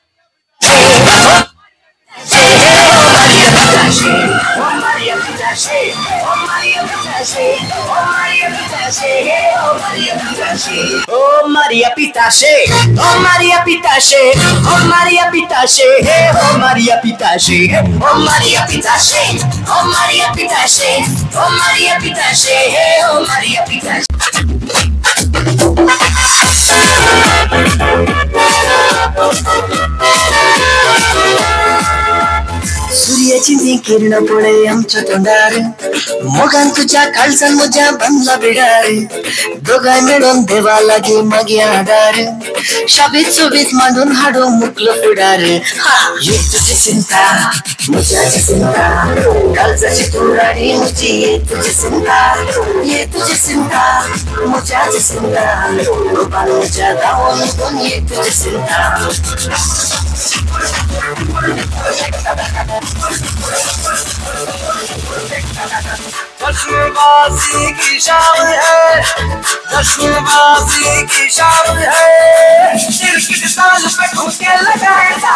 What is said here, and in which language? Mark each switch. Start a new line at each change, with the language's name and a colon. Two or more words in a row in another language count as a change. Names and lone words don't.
Konkani: Maria Pitache, oh Maria Pitache, oh Maria Pitache, oh Maria Pitache, hey, oh Maria Pitache, oh Maria Pitache, oh Maria Pitache, oh Maria Pitache, hey, oh Maria Pitache, oh Maria Pitache, oh Maria Pitache, oh Maria Pitache, hey, oh Maria Pitache. सूर्याची जी किरण पडे आमच्या तोंडार मोगान तुझ्या काळजान म्हज्या बांधला बिडार दोघांय मिळून देवा लागे मागे आधार शाबीत सोबीत मांडून हाडू मुकलो फुडार ये तुझी चिंता म्हज्याची चिंता काळजाची तुराडी म्हजी ये तुझी चिंता ये तुझी चिंता म्हज्याची चिंता रूपान म्हज्या गांवान ये तुझी चिंता
Hindi: जश्नबाजी की शाम है जश्नबाजी की शाम है दिल की ताल पे ठुमके लगाए